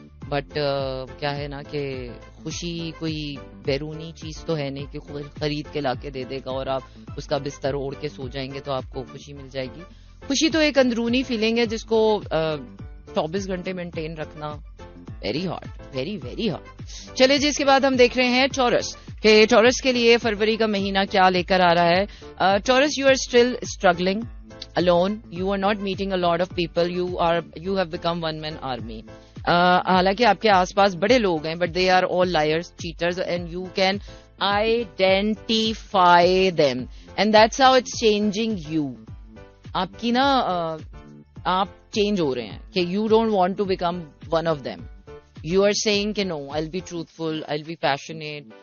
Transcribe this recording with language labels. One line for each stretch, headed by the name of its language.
Urdu: But کیا ہے نا کہ خوشی کوئی بیرونی چیز تو ہے نہیں کہ خرید کے لا کے دے دے گا اور آپ اس کا بستر اوڑھ کے سو جائیں گے تو آپ کو خوشی مل جائے گی. خوشی تو ایک اندرونی فیلنگ ہے جس کو 24 گھنٹے مینٹین رکھنا
English: Very hard, very very hard.
Urdu: چلے جی, اس کے بعد ہم دیکھ رہے ہیں ٹورس کہ ٹورس کے لیے فروری کا مہینہ کیا لے کر آ رہا ہے.
English: Taurus, you are still struggling alone, you are not meeting a lot of people, you have become one man army.
Urdu: حالانکہ آپ کے آس پاس بڑے لوگ ہیں
English: but they are all liars, cheaters and you can identify them and that's how it's changing you.
Urdu: آپ کی نا آپ چینج ہو رہے ہیں کہ
English: you don't want to become one of them. You are saying کہ no, I'll be truthful, I'll be passionate.